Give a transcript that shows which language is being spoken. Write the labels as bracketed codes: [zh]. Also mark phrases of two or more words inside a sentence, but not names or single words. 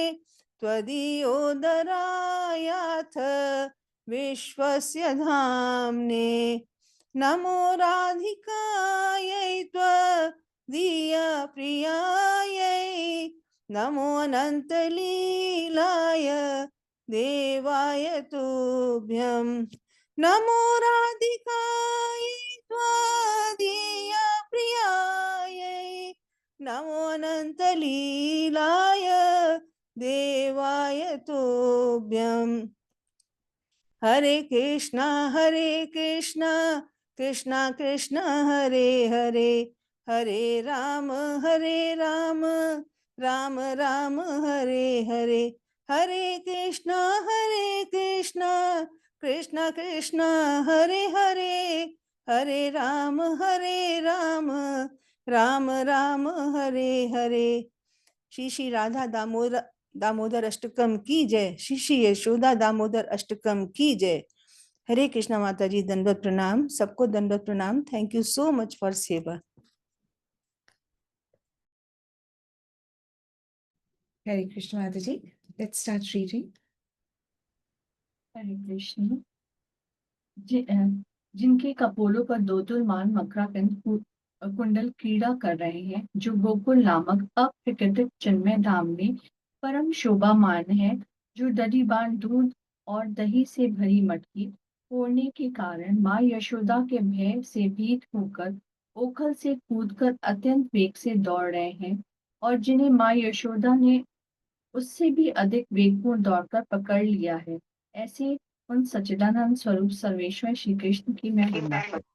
[sa] त्वदीयोदरायाथ विश्वस्य धाम्ने नमो राधिकायै त्वदीयप्रियायै नमो अनन्तलीलाय देवाय तुभ्यं नमो राधिकायै त्वदीयप्रियायै नमो अनन्तलीलाय देवाय तुभ्यं हरे कृष्णा कृष्णा कृष्ण हरे हरे हरे राम राम राम हरे हरे हरे कृष्णा कृष्णा कृष्णा हरे हरे हरे राम राम राम हरे हरे [hi] श्री श्री राधा दामोदर अष्टकम की जय। श्री श्री यशोदा दामोदर अष्टकम की जय। हरे कृष्णा माता जी, दंडवत प्रणाम। सबको दंडवत प्रणाम। [en] thank you so much for [hi] सेवा। हरे कृष्णा माताजी. [en] Let's start reading. [hi] हरे कृष्ण। जिनके कपोलों पर दो मान मकराकंद कुंडल क्रीड़ा कर रहे हैं, जो गोकुल नामक अप्रकृतिक चिन्मय धाम में परम शोभामान है, जो दधिबान दूध और दही से भरी मटकी फोड़ने के कारण माँ यशोदा के भय से भीत होकर ओखल से कूदकर अत्यंत वेग से दौड़ रहे हैं, और जिन्हें माँ यशोदा ने उससे भी अधिक वेगपूर्ण दौड़कर पकड़ लिया है, ऐसे उन सच्चिदानंद स्वरूप सर्वेश्वर श्री कृष्ण की मैं वंदना करती हूँ।